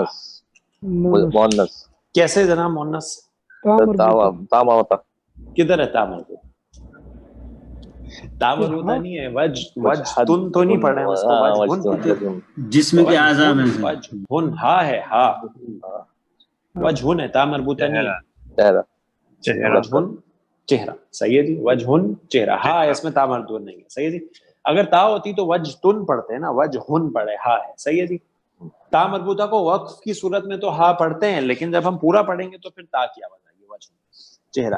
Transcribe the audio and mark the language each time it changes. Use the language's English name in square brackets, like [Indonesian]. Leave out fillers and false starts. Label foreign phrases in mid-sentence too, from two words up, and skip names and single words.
[Urdu] مؤنث کیسے جناب مؤنث؟ کدھر ہے تا مربوطہ؟ تا مربوطہ نہیں ہے، وجہن تو نہیں پڑھ رہے ہیں اس کو، وجہن جسم کے اعضاء میں سے وجہن ہا ہے، ہا وجہن ہے، تا مربوطہ نہیں ہے. وجہن چہرہ، صحیح ہے جی، وجہن چہرہ، ہا ہے اس میں، تا مربوطہ نہیں ہے. صحیح ہے جی، اگر تا ہوتی تو وجہن پڑھتے ہیں نا، وجہن پڑھے، ہا ہے. صحیح ہے جی، تا مربوطہ کو وقف کی صورت میں تو ہا پڑھتے ہیں، لیکن جب ہم پورا پڑھیں گے تو پھر تا کی آواز آئے گی، وجہن چہرہ.